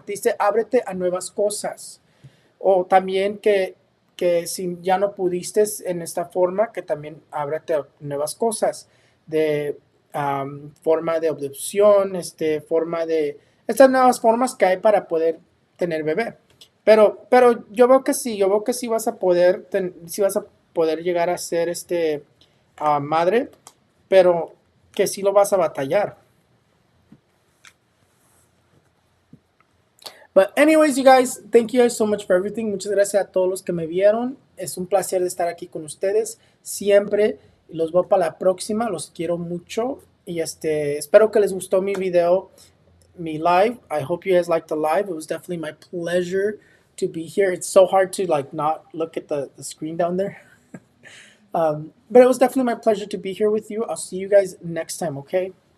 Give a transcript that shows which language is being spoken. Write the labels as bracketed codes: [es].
[es] Te dice, ábrete a nuevas cosas. O también que si ya no pudiste en esta forma, que también ábrete a nuevas cosas de forma de adopción, estas nuevas formas que hay para poder tener bebé. Pero yo veo que sí vas a poder, sí vas a poder llegar a ser madre, pero que sí lo vas a batallar. [en] But anyways, you guys, thank you guys so much for everything. [es] Muchas gracias a todos los que me vieron. Es un placer de estar aquí con ustedes siempre. Los veo para la próxima. Los quiero mucho y espero que les gustó mi video. [en] me live. I hope you guys liked the live. It was definitely my pleasure to be here. It's so hard to like not look at the screen down there. But it was definitely my pleasure to be here with you. I'll see you guys next time, okay?